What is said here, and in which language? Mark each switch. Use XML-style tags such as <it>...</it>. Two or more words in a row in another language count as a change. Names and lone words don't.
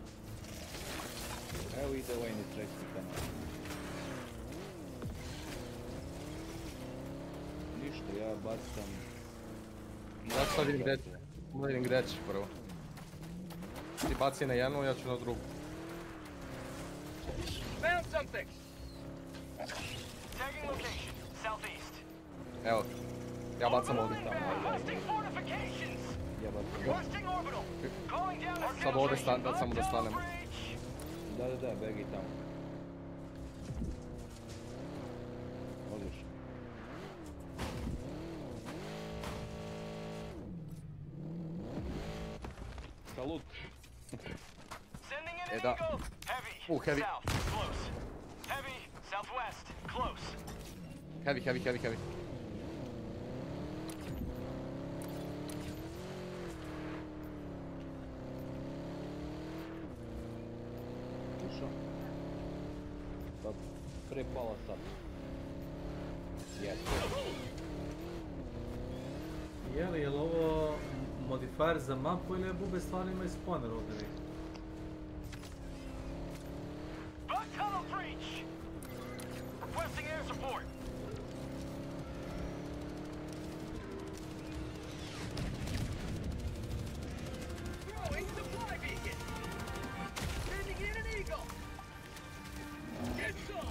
<sr>Evo ide ovaj na treći kanal. Ništa, ja bacam... Ja sad vidim gdje ćeš prvo. Ti baci na jednu, ja ću na drugu.</sr> <en>Found something. Tagging location, southeast.</en> <sr>Evo, ja bacam ovdje.</sr> <en>Hosting fortifications.</en> <sr>Ja bacam.</sr> <en>Requesting orbital. Calling down.</en> <sr>Sad ovdje samo da stanemo. Da, begi tamo. Odlično. Salut.</sr> <en>Sending in E an</en> <sr>da.</sr> <en>eagle. Heavy. Heavy. South. Close. Heavy. Southwest. Close. Heavy.</en> <sr>Ušao. Pa pre pola sata. Je li ovo modifier za mapu ili je bube stvarno ima i spawner ovdje neki?</sr> <en>Bug tunnel breach. Requesting air support. Throwing supply beacon. Sending in an eagle. Get some!</en>